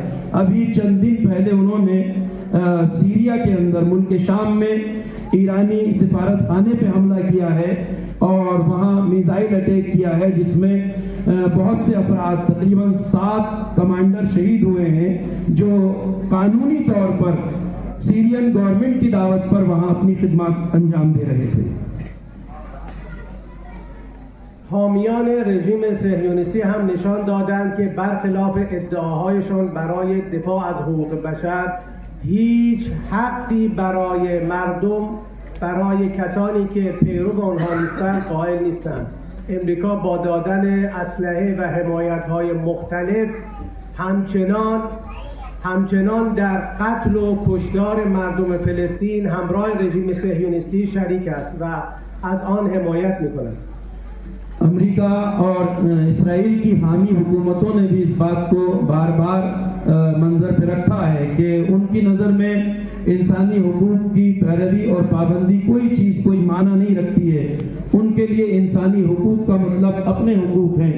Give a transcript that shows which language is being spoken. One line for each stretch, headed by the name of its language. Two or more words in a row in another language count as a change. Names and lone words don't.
Urdu: ابھی چند دن پہلے انہوں نے سیریا کے اندر ملک شام میں ایرانی سفارت خانے پہ حملہ کیا ہے اور وہاں
English: missile attack
Urdu: کیا ہے، جس میں بہت سے افراد تقریباً 7 کمانڈر شہید ہوئے ہیں جو قانونی طور پر
English: Syrian government
Urdu: کی دعوت پر وہاں اپنی خدمات انجام دے رہے تھے.
Persian: حامیان رژیم صهیونیستی هم نشان دادند که برخلاف ادعاهایشان برای دفاع از حقوق بشر هیچ حقی برای مردم، برای کسانی که پیرو آنها نیستند قائل نیستند. امریکا با دادن اسلحه و حمایت‌های مختلف همچنان در قتل و کشتار مردم فلسطین همراه رژیم صهیونیستی شریک است و از آن حمایت می‌کند.
Urdu: امریکہ اور اسرائیل کی حامی حکومتوں نے بھی اس بات کو بار بار منظر پہ رکھا ہے کہ ان کی نظر میں انسانی حقوق کی پیروی اور پابندی کوئی چیز کوئی معنی نہیں رکھتی ہے. ان کے لیے انسانی حقوق کا مطلب اپنے حقوق ہیں.